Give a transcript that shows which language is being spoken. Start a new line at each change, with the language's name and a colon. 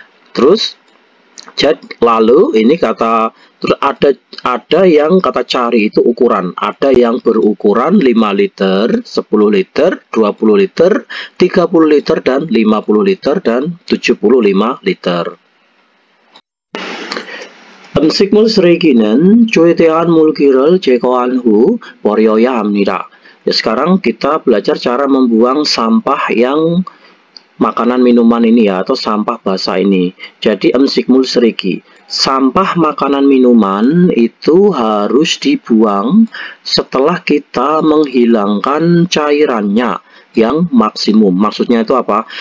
Indonesian: Terus lalu ini kata, terus ada yang kata cari itu ukuran, ada yang berukuran 5 liter, 10 liter, 20 liter, 30 liter dan 50 liter dan 75 liter.
Korean: 음식물 쓰레기는 최대한 물기를 제거한 후 버려야 합니다.
Indonesian: Ya, sekarang kita belajar cara membuang sampah yang makanan minuman ini ya, atau sampah basah ini. Jadi 음식물 쓰레기, sampah makanan minuman itu harus dibuang setelah kita menghilangkan cairannya yang maksimum. Maksudnya itu apa?